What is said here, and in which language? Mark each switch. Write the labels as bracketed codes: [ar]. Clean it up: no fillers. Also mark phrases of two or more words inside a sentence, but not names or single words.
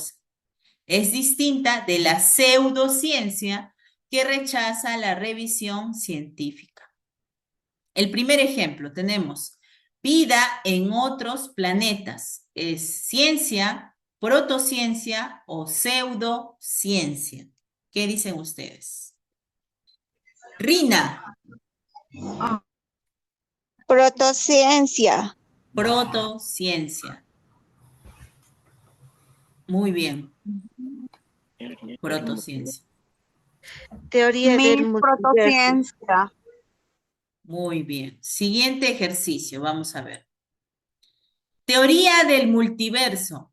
[es] Es distinta de la pseudociencia que rechaza la revisión científica. El primer ejemplo, tenemos vida en otros planetas. ¿Es ciencia, protociencia o pseudociencia? ¿Qué dicen ustedes? Rina. Protociencia. Protociencia. Muy bien. Protociencia. Teoría del Miss multiverso. protociencia. Muy bien. Siguiente ejercicio, vamos a ver. Teoría del multiverso.